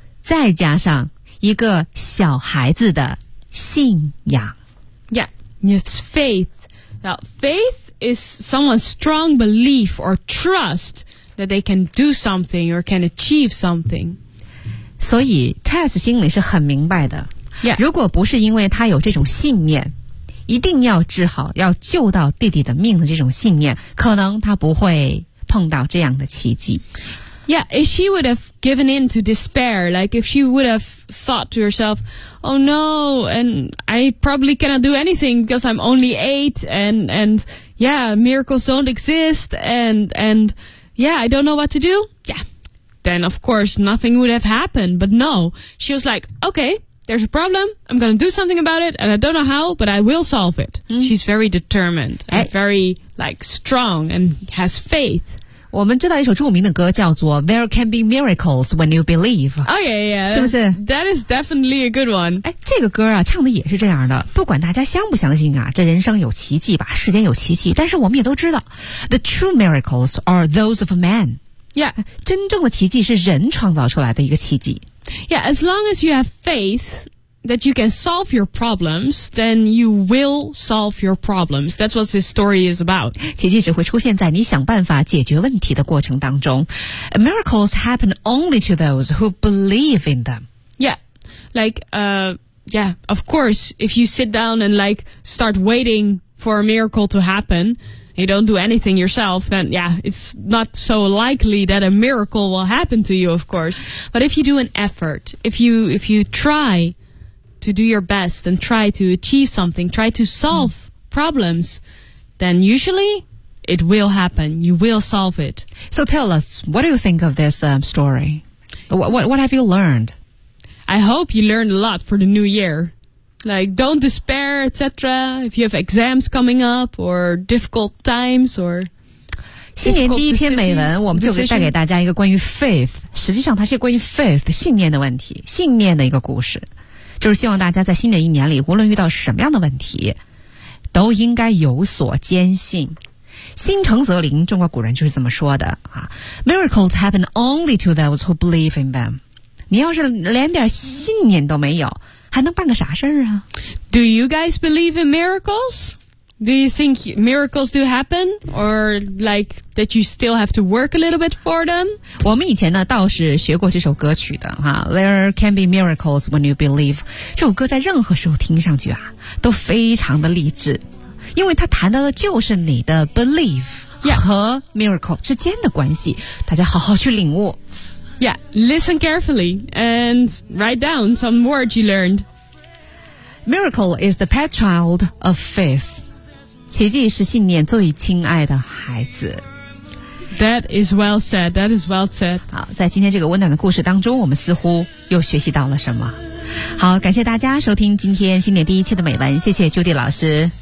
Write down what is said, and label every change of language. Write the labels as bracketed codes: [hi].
[zh] 再加上一个小孩子的信仰。 [en] Yeah, it's faith. Now, faith is someone's strong belief or trust that they can do something or can achieve something. [zh] 所以 Tess 心里是很明白的。 [en] Yeah. [zh] 如果不是因为他有这种信念一定要治好要救到弟弟的命的这种信念可能他不会碰到这样的奇迹。 [en] Yeah, if she would have given in to despair, like if she would have thought to herself, oh no, and I probably cannot do anything because I'm only 8 and yeah, miracles don't exist and yeah, I don't know what to do. Yeah. Then of course nothing would have happened, but no, she was like, okay, there's a problem. I'm going to do something about it and I don't know how, but I will solve it. Mm. She's very determined and very like strong and has faith. [zh] 我们知道一首著名的歌叫做 [en] There Can Be Miracles When You Believe. Oh, yeah, yeah. [zh] 是不是 [en] That is definitely a good one. [zh] 哎，这个歌啊唱的也是这样的。不管大家相不相信啊这人生有奇迹吧世间有奇迹。但是我们也都知道 [en] The true miracles are those of man. Yeah. [zh] 真正的奇迹是人创造出来的一个奇迹。 [en] Yeah, as long as you have faith that you can solve your problems, then you will solve your problems. That's what this story is about. [zh] 奇迹只会出现在你想办法解决问题的过程当中。 [en] Miracles happen only to those who believe in them. Yeah, like, yeah, of course, if you sit down and like start waiting for a miracle to happen, you don't do anything yourself, then yeah, it's not so likely that a miracle will happen to you, of course. But if you do an effort, if you try... to do your best and try to achieve something, try to solve problems, then usually it will happen. You will solve it. So tell us, what do you think of this story? What have you learned? I hope you learned a lot for the new year. Like, don't despair, etc. If you have exams coming up or difficult times or... [zh] 新年第一篇美文我们就带给大家一个关于 faith, 实际上它是关于 faith, 信念的问题,信念的一个故事。就是希望大家在新的一年里无论遇到什么样的问题都应该有所坚信。心诚则灵中国古人就是这么说的啊。 [en] Miracles happen only to those who believe in them. [zh] 你要是连点信念都没有还能办个啥事儿啊 [en] Do you guys believe in miracles? Do you think miracles do happen? Or like that you still have to work a little bit for them? [zh] 我们以前呢倒是学过这首歌曲的哈。 [en] There can be miracles when you believe. [zh] 这首歌在任何时候听上去啊都非常的励志。因为它谈到的就是你的 belief 和 miracle 之间的关系。大家好好去领悟。 [en] Yeah, listen carefully and write down some words you learned. Miracle is the pet child of faith. [zh] 奇迹是信念最亲爱的孩子。 [en] That is well said, that is well said. [zh] 好，在今天这个温暖的故事当中，我们似乎又学习到了什么。好，感谢大家收听今天新年第一期的美文，谢谢 Judy 老师。